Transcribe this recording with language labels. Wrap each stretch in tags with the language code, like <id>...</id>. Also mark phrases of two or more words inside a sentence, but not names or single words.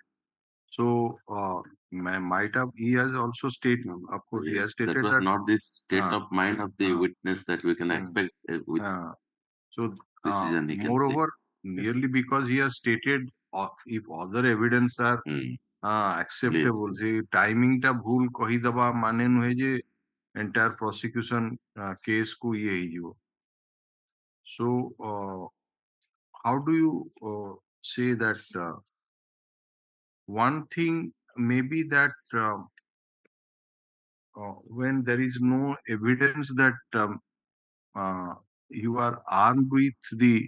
<en>So might have he has also stated, of course, he has stated that was that not the state of mind of the witness that we can expect with so precision. He can say. moreover, merely because he has stated if other evidence are acceptable,</en> <or>যে টাইমিংটা ভুল କହିଦବା ମାନେ ନୁହେଁ ଯେ</or> <en>entire prosecution case</en> <or>କୁ ଇଏ ହେଇଯିବ.</or> <en>So how do you say that one thing may be that when there is no evidence that you are armed with the</en>